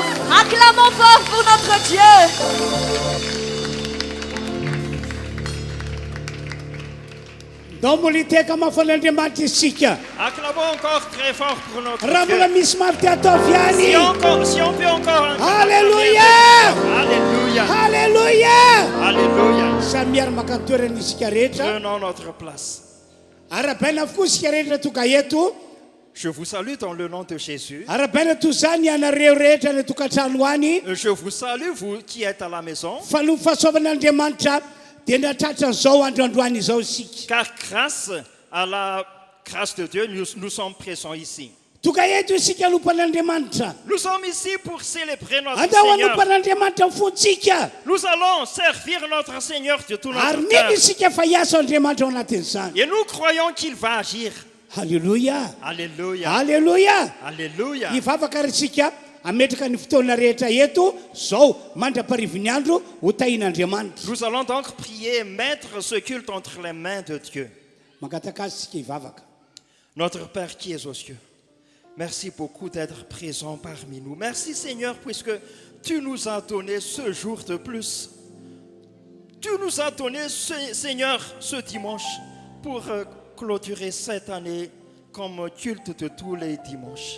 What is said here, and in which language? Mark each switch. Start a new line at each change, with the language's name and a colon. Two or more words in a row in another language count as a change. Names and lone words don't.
French: Acclamons fort pour notre Dieu.
Malagasy: Domoliteka mafan'Andriamanitra isika.
French: Acclamons encore très fort pour notre
Malagasy: Raha mbola
French: Dieu.
Malagasy: misy mafy te ataovy ihany.
French: Si on peut encore. Alléluia. Alléluia. Alléluia. Alléluia.
Malagasy: Samy miara maka toerana isika rehetra.
French: Prenons notre place.
Malagasy: Arabaina avokoa isika rehetra tonga eto.
French: Je vous salue dans le nom de Jésus.
Malagasy: Arabaina toy izany ianareo rehetra ny tokantrano any.
French: Je vous salue, vous qui êtes à la maison.
Malagasy: Faloha fahasoavan'Andriamanitra dia natratra an'izao androandroany izao isika.
French: Car grâce à la grâce de Dieu, nous sommes présents ici.
Malagasy: Tonga eto isika anompan'Andriamanitra.
French: Nous sommes ici pour célébrer notre
Malagasy: Andao
French: Seigneur.
Malagasy: anompan'Andriamanitra ny fontsika.
French: Nous allons servir notre Seigneur de tout
Malagasy: Ary
French: notre
Malagasy: mino
French: cœur.
Malagasy: isika fa hiasa Andriamanitra ao anatin'izany.
French: Et nous croyons qu'il va agir. Alléluia. Alléluia. Alléluia. Alléluia.
Malagasy: Ivavaka isika ametraka ny fotoana rehetra eto zao mandra-parivony andro ho tahin'Andriamanitra.
French: Nous allons donc prier et mettre ce culte entre les mains de Dieu.
Malagasy: Mangataka azy isika ivavaka.
French: Notre Père qui es aux cieux, merci beaucoup d'être présent parmi nous. Merci Seigneur, puisque tu nous as donné ce jour de plus. Tu nous as donné, Seigneur, ce dimanche pour clôturer cette année comme culte de tous les dimanches.